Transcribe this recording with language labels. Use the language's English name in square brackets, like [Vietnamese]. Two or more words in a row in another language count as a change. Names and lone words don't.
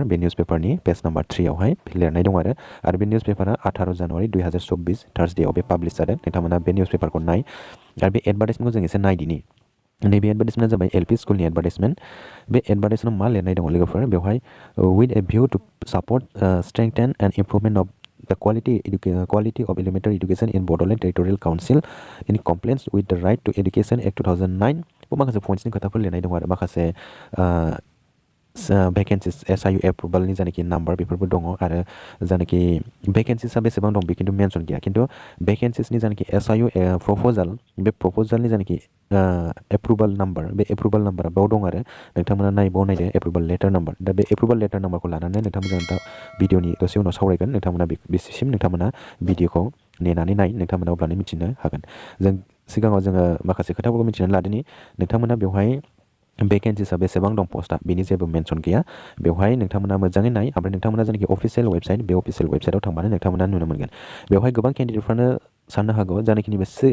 [Bodo] बे निउस पेपारनि [English] page number [Bodo] 3 आवहाय लिरनाय दं आरो बे निउस पेपारा 18 जानुवारि 2024 थार्सडेआव बे पाब्लिश जादों नोंथांमोना बे निउस पेपारखौ नाय आरो बे एडभार्टाइजमेन्टखौ जों एसे नायदिनि नैबे एडभार्टाइजमेन्टआ जाबाय LP स्कुलनि एडभार्टाइजमेन्ट बे एडभार्टाइजमेन्टआव मा लिरनाय दङ लोगोफोर बेवहाय [English] with a view to support strengthen and improvement of the quality of elementary education in Bodoland Territorial Council in compliance with the Right to Education Act 2009 [Bodo] माखासे पइन्ट्सनि खोथाफोर लिरनाय दं आरो माखासे भेकेन्सिस SIU एप्रुभालनि जायनाखि नाम्बार बेफोरबो दङ आरो जायनाखि भेकेन्सिसआ बेसेबां दं बे खिन्थु मेनसन गैया खिन्थु भेकेन्सिसनि जायनाखि SIU प्रप'जाल बे प्रप'जालनि जायनाखि [English] approval number [Bodo] बे [English] approval number [Bodo] बेयाव दं आरो नोंथांमोना नायदो [English] approval letter number [Bodo] दा बे [English] approval letter number [Bodo] लानानै नोंथांमोना दा भिडिअनि दसे उनाव सावरायगोन नोंथांमोना बेसिम नोंथांमोना भिडिअखौ नेनानै नाय नोंथांमोना अब्लानो मिथिनो हागोन जों सिगाङाव जोङो माखासे खोथाफोरखौ मिथिनानै लादोंनि नोंथांमोना बेवहाय भेकेन्सिसआ बेसेबां दं पस्टआ बेनि जेबो मेनसन गैया बेवहाय नोंथांमोना मोजाङै नाय ओमफ्राय नोंथांमोना जायनाखि [English] official website [Bodo] बे अफिसियेल वेबसाइटआव थांबानो नोंथांमोना नुनो मोनगोन बेवहाय गोबां केन्डिडेटफ्रानो साननो हागौ जायनाखि नैबे